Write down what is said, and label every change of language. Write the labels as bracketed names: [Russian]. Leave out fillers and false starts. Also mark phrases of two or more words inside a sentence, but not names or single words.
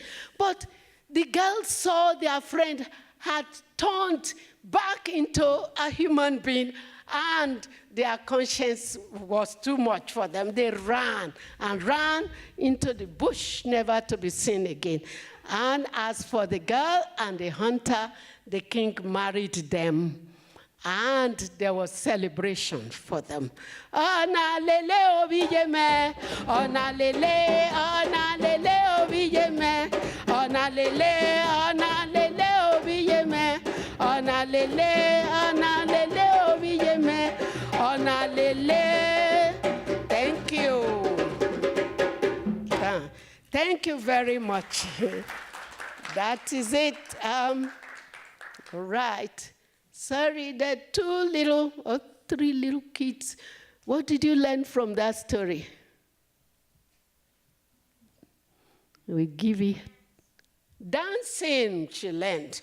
[English] But the girls saw their friend had turned back into a human being, and their conscience was too much for them. They ran into the bush, never to be seen again. And as for the girl and the hunter, the king married them. And there was celebration for them. [Yoruba] Ona lele obiyeme, ona lele obiyeme, ona lele obiyeme, ona lele obiyeme, ona lele. [English] Thank you. Thank you very much. That is it. Right. Sorry, there are 2 little or 3 little kids. What did you learn from that story? We give you dancing, she learned.